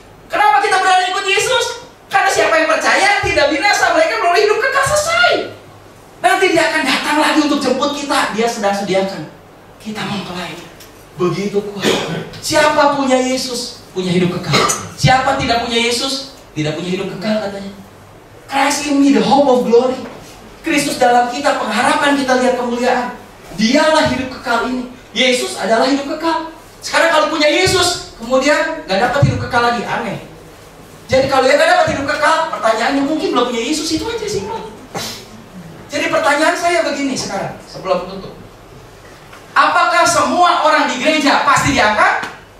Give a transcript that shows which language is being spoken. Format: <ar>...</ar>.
<id>Kenapa kita berani ikut Yesus? Karena siapa yang percaya tidak binasa, mereka beroleh hidup kekal, selesai. Nanti dia akan datang lagi untuk jemput kita. Dia sedang sediakan, kita mempelai. Begitu kuat. Siapa punya Yesus, punya hidup kekal. Siapa tidak punya Yesus, tidak punya hidup kekal katanya.</id> <en>Christ in me, the hope of glory.</en> <id>Kristus dalam kita, pengharapan kita lihat kemuliaan. Dialah hidup kekal ini. Yesus adalah hidup kekal. Sekarang kalau punya Yesus, kemudian gak dapat hidup kekal lagi, aneh. Jadi kalau dia gak dapat hidup kekal, pertanyaannya mungkin belum punya Yesus, itu aja sih. Jadi pertanyaan saya begini sekarang, sebelum tutup. Apakah semua orang di gereja pasti diangkat?</id>